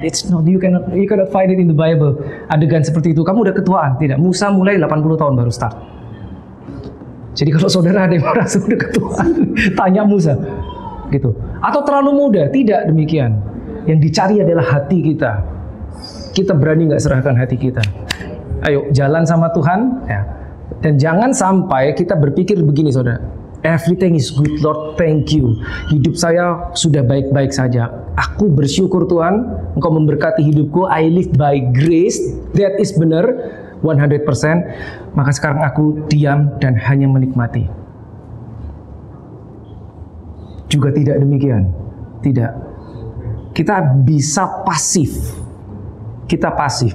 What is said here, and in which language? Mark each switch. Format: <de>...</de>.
<en>It's not, you cannot find it in the Bible.</en> <id>Adegan seperti itu. Kamu udah ketuaan. Tidak. Musa mulai 80 tahun baru start. Jadi kalau saudara ada yang merasa udah ketuaan, tanya Musa, gitu. Atau terlalu muda? Tidak demikian. Yang dicari adalah hati kita. Kita berani nggak serahkan hati kita? Ayo jalan sama Tuhan, ya. Dan jangan sampai kita berpikir begini, saudara.</id> <en>Everything is good, Lord, thank you.</en> <id>Hidup saya sudah baik-baik saja. Aku bersyukur Tuhan, Engkau memberkati hidupku.</id> <en>I live by grace. That is</en> <id>benar. 100%, maka sekarang aku diam dan hanya menikmati. Juga tidak demikian. Tidak. Kita bisa pasif. Kita pasif.</id>